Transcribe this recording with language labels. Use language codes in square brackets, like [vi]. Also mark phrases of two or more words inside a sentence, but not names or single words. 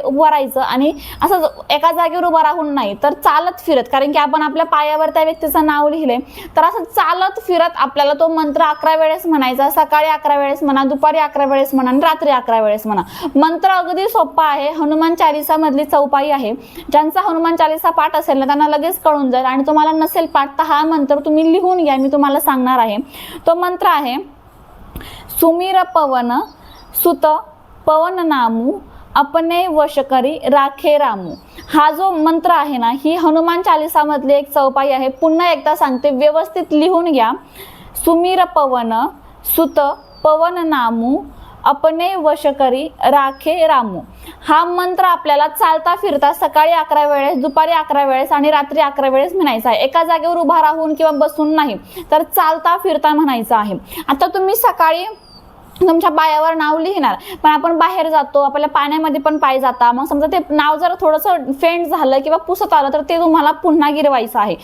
[mr] उभं राहायचं आणि असं एका जागेवर उभं राहून नाही, तर चालत फिरत, कारण की आपण आपल्या पायावर त्या व्यक्तीचं नाव लिहिले, तर असं चालत फिरत आपल्याला तो मंत्र 11 वेळेस म्हणायचा। सकाळी 11 वेळेस म्हणा, दुपारी 11 वेळेस म्हणा आणि रात्री 11 वेळेस म्हणा। मंत्र अगदी सोपा आहे, हनुमान चालीसा मधली चौपाई आहे। ज्यांचा हनुमान चालीसा पाठ असेल ना, त्यांना लगेच कळून जाईल। आणि तुम्हाला नसेल पाठ तर हा मंत्र तुम्ही लिहून घ्या, मी तुम्हाला सांगणार आहे। तो मंत्र आहे, [awa] सुमीर पवन सुत पवन नामू अपने वश करी राखे रामू। [mr] हा जो मंत्र आहे ना, ही हनुमान चालीसा मधली एक चौपाई आहे। पुन्हा एकदा सांगते, व्यवस्थित लिहून घ्या। [awa] सुमीर पवन सुत पवन नामू अपने वश करी राखे रामू. [mr] हा मंत्र आपल्याला चालता फिरता सकाळी 11 वेळेस, दुपारी 11 वेळेस आणि रात्री 11 वेळेस म्हणायचा आहे. एका जागेवर उभा राहून किंवा बसून नाही, तर चालता फिरता म्हणायचं आहे. आता तुम्ही सकाळी तुमच्या पायावर नाव लिहिणार, पण आपण बाहेर जातो, आपल्याला पाण्यामध्ये पण पाय जाता, मग समजा ते नाव जर थोडंसं फेंट झालं किंवा पुसत आलं तर ते तुम्हाला पुन्हा गिरवायचं आहे.